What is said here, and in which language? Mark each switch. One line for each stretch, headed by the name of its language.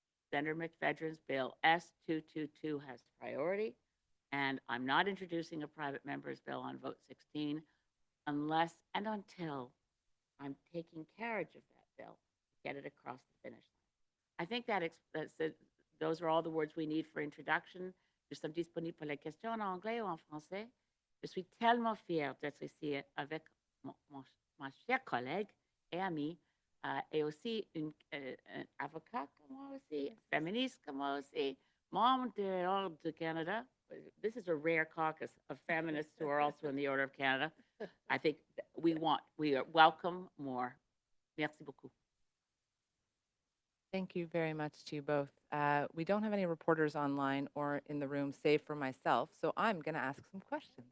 English: Senator McPhedran's bill S222 has priority, and I'm not introducing a private member's bill on vote 16 unless and until I'm taking carriage of that bill to get it across the finish line. I think those are all the words we need for introduction.
French: Je suis disponible pour les questions en anglais ou en français. Je suis tellement fière d'être ici avec ma chère collègue et amie, et aussi un avocat comme moi aussi, féministe comme moi aussi, membre de l'Ordre du Canada.
English: This is a rare caucus of feminists who are also in the Order of Canada. I think we welcome more.
French: Merci beaucoup.
English: Thank you very much to you both. We don't have any reporters online or in the room, save for myself, so I'm going to ask some questions.